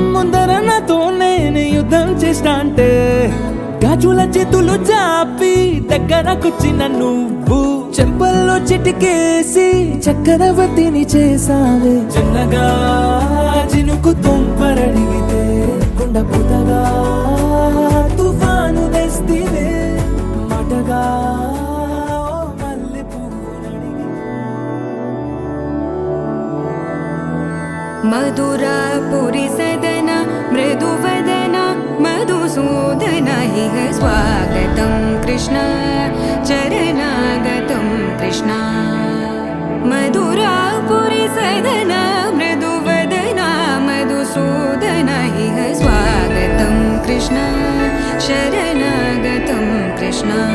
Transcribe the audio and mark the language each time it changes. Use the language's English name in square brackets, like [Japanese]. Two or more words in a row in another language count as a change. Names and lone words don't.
[Telugu] ముందర నాతో నేను యుద్ధం చేస్తా అంటే గాజుల చేతులు చాపి దగ్గరకొచ్చిన నువ్వు చెంపల్లో చిటికేసి చక్రవర్తిని చేసావే చిన్నగా చినుకు తుంపరడిగితే కుండ పుతగా తుఫాను తెస్తివే మాటగా [Sanskrit] मधुरापुरी सदन मृदुवदन मधुसूदन इह स्वागतं कृष्ण चरणागतं कृष्ण मधुरापुरी सदन मृदुवदन मधुसूदन इह स्वागतं कृष्ण शरणागतं कृष्ण